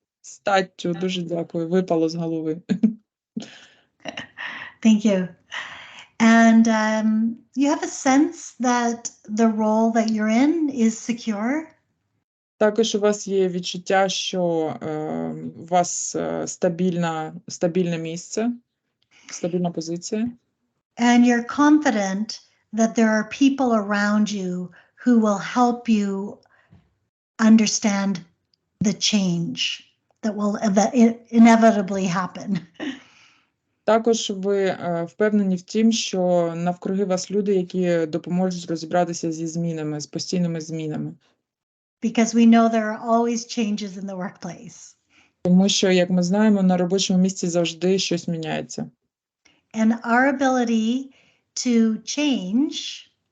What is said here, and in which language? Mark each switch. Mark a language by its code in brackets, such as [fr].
[uk] Статтю, дуже дякую, випало з голови. [en] Thank you. And you have a sense that the role that you're in is secure. [uk] Також у вас є відчуття, що у вас стабільне місце, стабільна позиція. [en] And you're confident that there are people around you who will help you understand the change that will inevitably happen. [uk] Також ви впевнені в тім, що навкруги вас люди, які допоможуть розібратися зі змінами, з постійними змінами. [en] Because we know there are always changes in the workplace. [uk] Тому що, як ми знаємо, на робочому місці завжди щось міняється. [en] And our ability to change